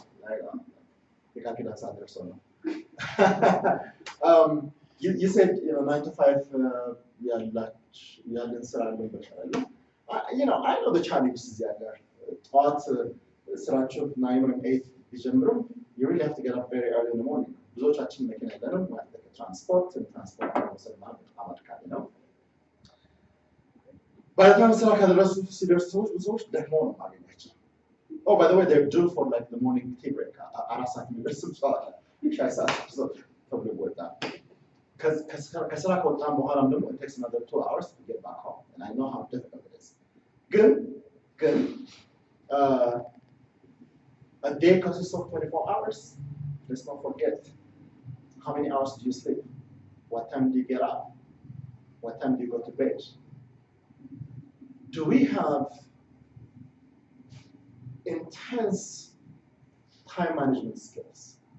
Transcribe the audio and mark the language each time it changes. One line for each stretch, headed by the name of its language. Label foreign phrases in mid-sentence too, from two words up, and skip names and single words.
English: You said 9 to 5 I know the challenges there. Thoughts ስራቸው 9 or 8 ቢጀምሩ you really have to get up very early in the morning.
Amharic: ብዙዎቻችን መኪና የለንም ትራንስፖርት መውሰድ ማለት በጣም አድካሚ ነው። በጣም ስራ ከደረሱ ሲደርሱ ብዙዎች ደግሞ ነው ማግኘታቸው።
English: Oh, by the way, they're due for like the morning tea break.
Amharic: አራት ሰዓት የሚደርስ ሰው አለ። ሻይ ሰዓት ተብሎ ይወጣል። ከስራ ከወጣን በኋላም ደግሞ
English: it takes another 2 hours to get back home. And I know how difficult it is. ግን a day consists of 24 hours. Let's not forget How many hours do you sleep? What time do you get up? What time do you go to bed? Do we have intense time management skills?